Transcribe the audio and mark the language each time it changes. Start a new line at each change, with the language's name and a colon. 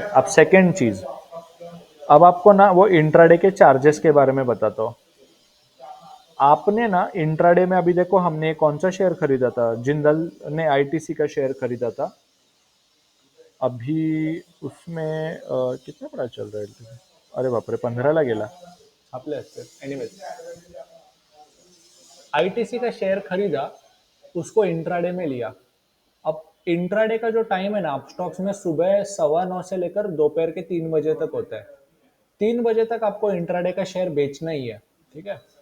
Hindi: अब सेकंड चीज, अब आपको ना वो इंट्राडे के चार्जेस के बारे में बताता हूँ। आपने ना इंट्राडे में अभी देखो, हमने कौन सा शेयर खरीदा था, जिंदल ने आईटीसी का शेयर खरीदा था। अभी उसमें कितना बड़ा चल रहा है?
Marathi: अरे बाप रे, 15 गेला आपले असते।
Hindi: एनीवेज, आईटीसी का शेयर खरीदा, उसको इंट्राडे में लिया। अब इंट्राडे का जो टाइम है ना आप स्टॉक्स में, सुबह 9:15 से लेकर दोपहर के 3 बजे तक होता है। 3 बजे तक आपको इंट्राडे का शेयर बेचना ही है। ठीक है।